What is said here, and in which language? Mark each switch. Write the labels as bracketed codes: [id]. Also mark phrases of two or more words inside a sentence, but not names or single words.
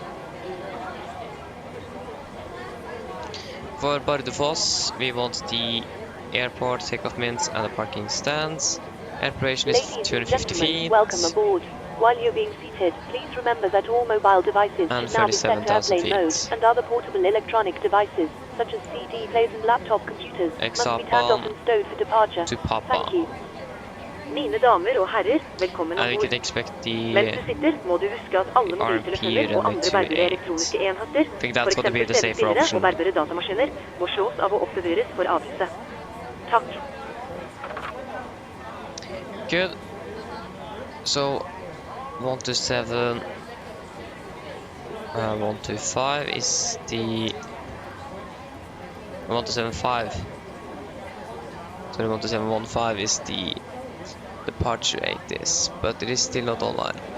[en] For Bardufoss, we want the airport, takeoff mins, and the parking stands. Air operation is 250 feet. Welcome aboard. While you're being seated, please remember that all mobile devices And should now be set to airplane mode, and other portable electronic devices, such as CD players and laptop computers, must be turned off and stowed for departure. To Papa. Thank you. [no] Mine damer og herrer, velkommen [en] And we [no] ombord. [en] can expect the [no] Mens du sitter, må du huske at alle mobiltelefoner og andre bærbare elektroniske enheter, for eksempel TV-spillere og bærbare datamaskiner, må slås av og oppbevares for avlyse. Takk. [en] Good. So 127 125 is the 1275. So 12715 is the departure rate is, but it is still not online.